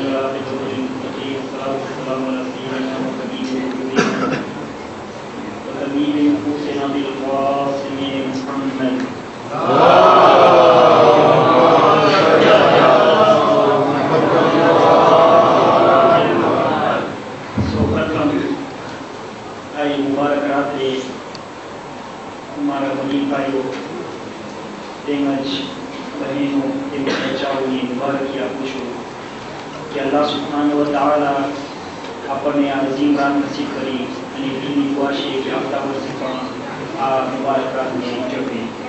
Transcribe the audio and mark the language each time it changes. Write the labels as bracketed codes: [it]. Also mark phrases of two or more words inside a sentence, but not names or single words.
[ar] والصلاة والسلام علی سیدنا محمد وطبیب نفوسنا بالقاسم محمد. [gu] સૌપ્રથમ આ મુબારક રાત્રે અમારા વડીલ ભાઈઓ તેમજ બહેનો તેમજ બચ્ચાઓની મુબારકી આપું છું કે [ar] الله سبحانه وتعالى [gu] આપણને આ અઝીમ રાત નસીબ કરી અને દિલની દુઆ છે કે આવતા વર્ષે પણ આ મુબારક રાતને ઉજવીએ.